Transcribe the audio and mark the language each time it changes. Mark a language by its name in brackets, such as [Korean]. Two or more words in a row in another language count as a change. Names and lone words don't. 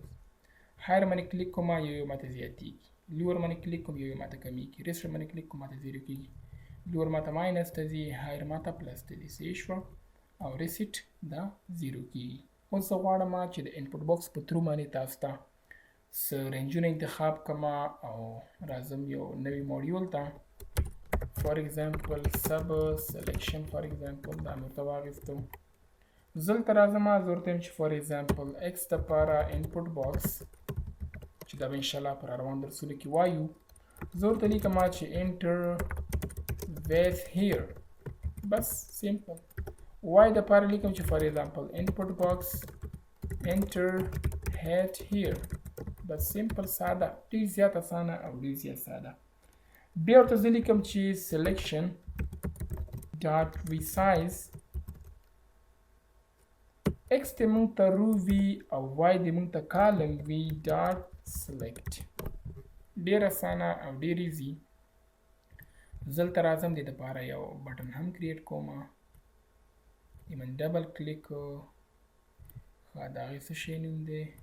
[Pashto] هایر باندې کلیک کوم یو ماته زیاتېږي، لور باندې کلیک کوم یو ماته کمیږي، ریسټ باندې کلیک کوم ماته 0 کېږي. لور ماته ماینس ته ځي هایر ماته پلس ته ځي صحیح شوه او ریسیټ دا 0 کیږي. اوس زه غواړم چې د [English] input box [Pashto] په تھرو باندې تاسو ته څه رینجونه انتخاب کړم او راځم یو نوی موډیول ته [English] for example [Pashto] سب سلیکشن [English] for example [Pashto] دا مې ورته واخیستو. زه دلته راځم زه ورته وایم چې [English] for example [Pashto] ایکس دپاره [English] input box [Pashto] چې دا به انشاءالله په روان درسونو کې وایو. زه ورته لیکم چې [English] enter with here [Pashto] بس simple. y دپاره لیکم چې [English] for example input box enter head here [Pashto] بس simple ساده ډېر زیات اسانه او ډېر زیات ساده. بیا ورته زه لیکم چې [English] selection dot resize x [Pashto] دې موږ ته رو وي او y دې موږ ته کالم وي [English] dot select [Pashto] ډېر اسانه او ډېر ایزي. زه دلته راځم دې دپاره یو بټن هم کریټ کوم ایمن [English] double click [Pashto] ښه د هغې څه شی نوم دی